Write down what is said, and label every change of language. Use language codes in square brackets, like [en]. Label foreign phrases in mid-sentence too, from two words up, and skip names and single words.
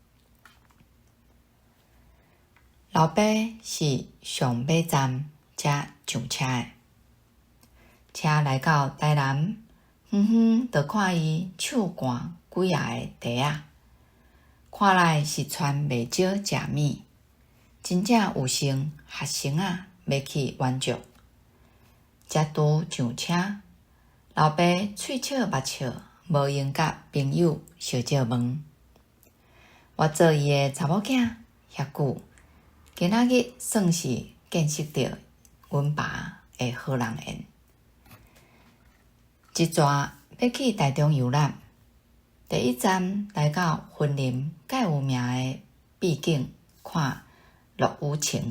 [nan] 老爸是上尾站才上车的，车来到台南，远远就看伊手赶几下个袋仔，看来是穿袂少食物，真正有成学生要去远足。才拄上车，老爸喙笑目笑，无闲甲朋友小借问。我做伊的查某囝遐久，今仔日算是见识到阮爸的好人缘。一逝要去台中游览，第一站来到云林介有名的秘境看落雨晴。